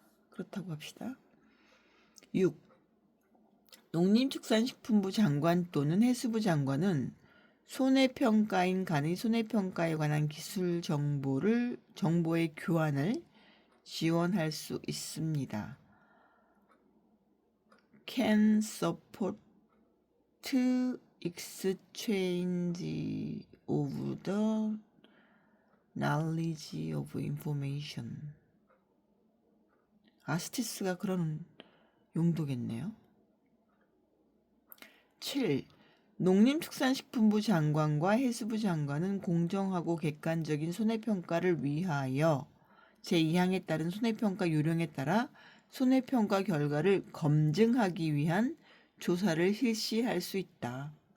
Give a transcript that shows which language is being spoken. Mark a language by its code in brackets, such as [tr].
[ko] 그렇다고 합시다. 6. 농림축산식품부 장관 또는 해수부 장관은 손해평가인 간의 손해평가에 관한 기술 정보의 교환을 지원할 수 있습니다. [en] Can support exchange of the knowledge of information. [ko] 아스티스가 그런 용도겠네요. 7. 농림축산식품부 장관과 해수부 장관은 공정하고 객관적인 손해평가를 위하여 제2항에 따른 손해평가 요령에 따라 손해평가 결과를 검증하기 위한 조사를 실시할 수 있다.